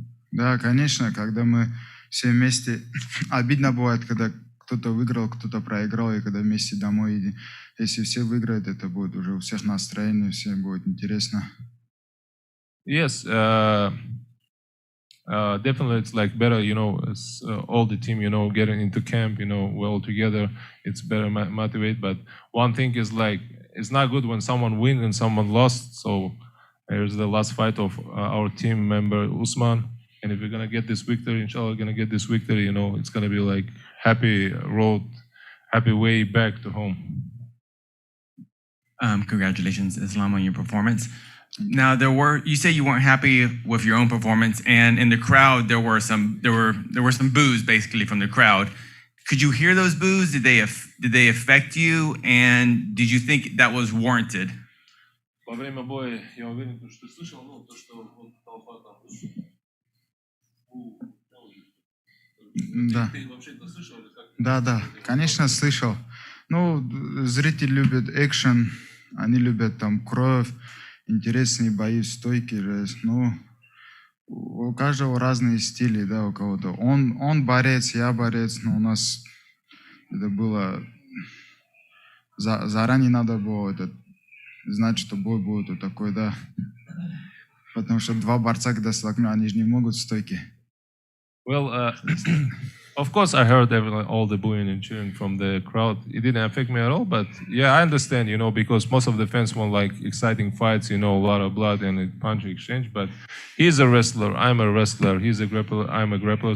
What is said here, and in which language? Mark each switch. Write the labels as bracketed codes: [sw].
[ru] Да, конечно, когда мы все вместе, обидно бывает, когда кто-то выиграл, кто-то проиграл, и когда вместе домой едем. Если все выиграют, это будет уже у всех настроение, всем будет интересно. [en] Yes, definitely it's better, all the team, getting into camp, we're all together, it's better motivate. But one thing is it's not good when someone wins and someone lost. So here's the last fight of our team member, Usman. And if we're going to get this victory, inshallah, we're going to get this victory, it's going to be happy road, happy way back to home. Congratulations, Islam, on your performance. Now, you say you weren't happy with your own performance, and in the crowd, there were some boos basically from the crowd. Could you hear those boos? Did they affect you? And did you think that was warranted? [ru] Во время боя я уверен, что ты слышал, то, что толпа там. Да, конечно, слышал. Зрители любят экшен, они любят там кровь, интересные бои, стойки. У каждого разные стили, да, у кого-то. Он борец, я борец, но у нас это было... Заранее надо было знать, что бой будет вот такой, да. Потому что два борца, когда столкнули, они же не могут в стойке. [en] Well, of course, I heard all the booing and cheering from the crowd. It didn't affect me at all, but yeah, I understand, because most of the fans want exciting fights, a lot of blood and a punch exchange. But he's a wrestler, I'm a wrestler. He's a grappler, I'm a grappler.